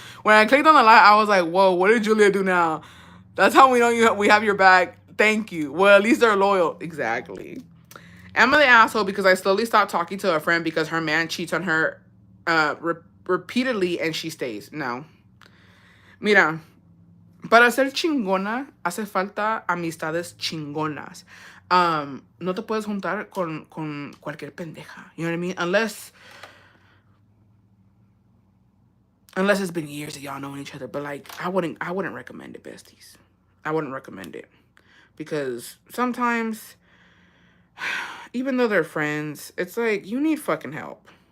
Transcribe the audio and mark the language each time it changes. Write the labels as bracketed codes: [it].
[en] When I clicked on the live, I was like, whoa, what did Julia do now? That's how we know we have your back. Thank you. Well, at least they're loyal. Exactly. Am I the asshole because I slowly stopped talking to a friend because her man cheats on her repeatedly and she stays? No. [es] Mira, para ser chingona hace falta amistades chingonas. No te puedes juntar con cualquier pendeja. [en] You know what I mean? Unless it's been years that y'all knowing each other. But like, I wouldn't recommend it, besties. I wouldn't recommend it because sometimes, even though they're friends, it's like you need fucking help.